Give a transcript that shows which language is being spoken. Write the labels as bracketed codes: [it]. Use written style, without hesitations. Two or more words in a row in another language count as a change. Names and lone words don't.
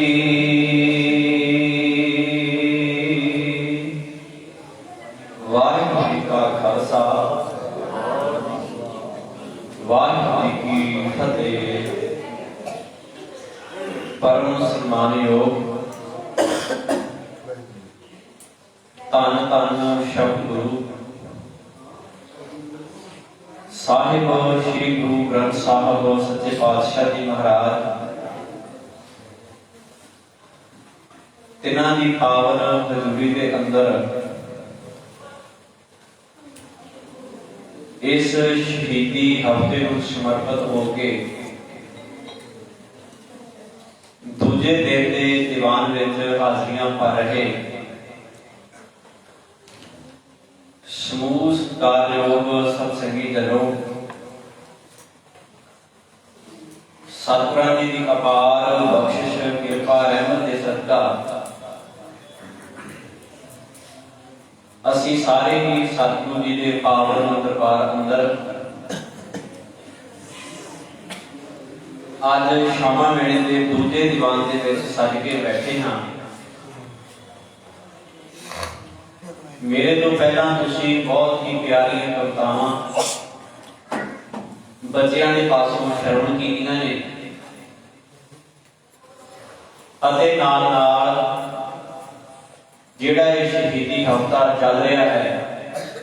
[pa] ਵਾਹਿਗੁਰੂ ਜੀ ਕਾ ਖ਼ਾਲਸਾ ਵਾਹਿਗੁਰੂ ਜੀ ਕੀ ਫ਼ਤਿਹ। ਪਰਮ ਸਨਮਾਨਯੋਗ ਧੰਨ ਧੰਨ ਸ਼ਬਦ ਗੁਰੂ ਸਾਹਿਬ ਸ੍ਰੀ ਗੁਰੂ ਗ੍ਰੰਥ ਸਾਹਿਬ ਸੱਚੇ ਪਾਤਸ਼ਾਹ ਜੀ ਮਹਾਰਾਜ ਤਿਨ੍ਹਾਂ ਦੀ ਪਾਵਨ ਹਜ਼ੂਰੀ ਦੇ ਅੰਦਰ ਇਸ ਸ਼ਹੀਦੀ ਹਫ਼ਤੇ ਨੂੰ ਸਮਰਪਿਤ ਹੋਕੇ ਦੂਜੇ ਦਿਨ ਕੇ ਦੀਵਾਨ ਵਿਚ ਹਾਜ਼ਰੀਆਂ ਭਰ ਰਹੇ ਸਮੂਹ ਸਤਿਕਾਰਯੋਗ ਸਤਿਸੰਗੀ ਜਨੋ। ਸਤਿਗੁਰਾਂ ਜੀ ਕੀ ਅਪਾਰ ਬਖ਼ਸ਼ਿਸ਼ ਕਿਰਪਾ ਰਹਿਮਤ ਕੇ ਸਦਕਾ ਅਸੀਂ ਸਾਰੇ ਹੀ ਸਤਿਗੁਰੂ ਜੀ ਦੇ ਪਾਵਨ ਦਰਬਾਰ ਅੰਦਰ ਅੱਜ ਸ਼ਾਮਾ ਵੇਲੇ ਦੇ ਦੂਜੇ ਦੀਵਾਨ ਦੇ ਵਿੱਚ ਸੱਜ ਕੇ ਬੈਠੇ ਹਾਂ। ਮੇਰੇ ਤੋਂ ਪਹਿਲਾਂ ਤੁਸੀਂ ਬਹੁਤ ਹੀ ਪਿਆਰੀਆਂ ਕਵਿਤਾਵਾਂ ਬੱਚਿਆਂ ਦੇ ਪਾਸੋਂ ਸ਼ਰਵਣ ਕੀਤੀਆਂ ਨੇ ਅਤੇ ਨਾਲ ਨਾਲ ਜਿਹੜਾ ਇਹ ਸ਼ਹੀਦੀ ਹਫ਼ਤਾ ਚੱਲ ਰਿਹਾ ਹੈ,